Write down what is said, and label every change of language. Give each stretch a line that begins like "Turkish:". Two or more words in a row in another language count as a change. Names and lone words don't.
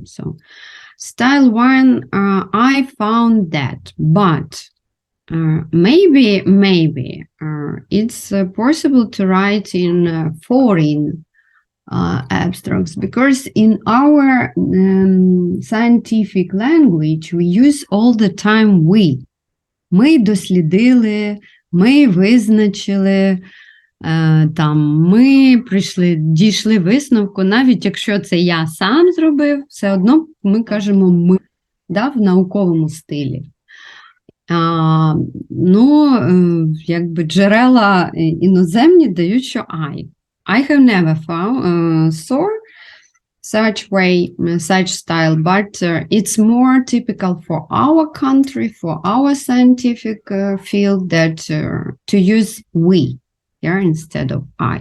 English: So style 1, I found that, but maybe it's possible to write in foreign abstracts, because in our scientific language we use all the time we.
Ukrainian: Ми дослідили, ми визначили, там, ми дійшли висновку, навіть якщо це я сам зробив, все одно ми кажемо ми, в науковому стилі. Якби джерела іноземні дають, що
English: I have never saw such style, but it's more typical for our country, for our scientific field, that to use we, instead of I.